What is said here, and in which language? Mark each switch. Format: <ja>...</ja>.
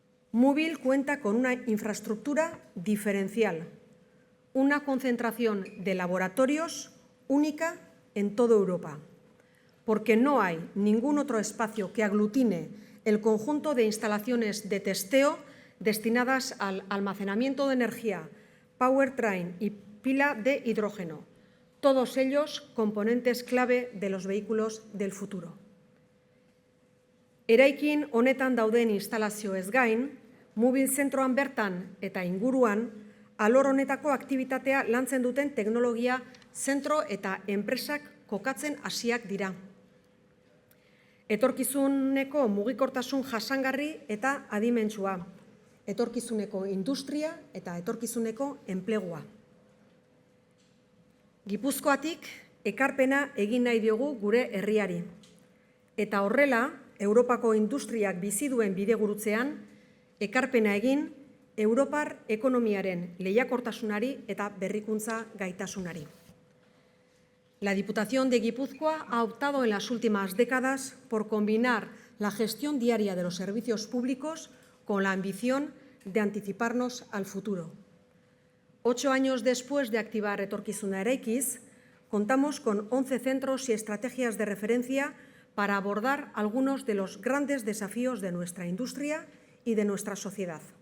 <es>Móvil cuenta con una infraestructura diferencial, una concentración de laboratorios única en toda Europa, porque no hay ningún otro espacio que aglutine el conjunto de instalaciones de testeo destinadas al almacenamiento de energía, powertrain y pila de hidrógeno, todos ellos componentes clave de los vehículos del futuro.</es> <eu>Eraikin honetan dauden instalazioez gain, Móvil zentroan bertan eta inguruan, alor honetako aktibitatea lantzen duten teknologia zentro eta enpresak kokatzen hasiak dira. Etorkizuneko mugikortasun jasangarri eta adimentsua, etorkizuneko industria eta etorkizuneko enplegua. Gipuzkoatik ekarpena egin nahi diogu gure herriari. Eta horrela, Europako industriak bizi duen bidegurutzean, ekarpena egin Europar ekonomiaren lehiakortasunari eta berrikuntza gaitasunari.</eu> <es>La Diputación de Guipúzcoa ha optado en las últimas décadas por combinar la gestión diaria de los servicios públicos con la ambición de anticiparnos al futuro. 8 años después de activar Etorkizuna Eraikiz, contamos con 11 centros y estrategias de referencia para abordar algunos de los grandes desafíos de nuestra industria y de nuestra sociedad.</es>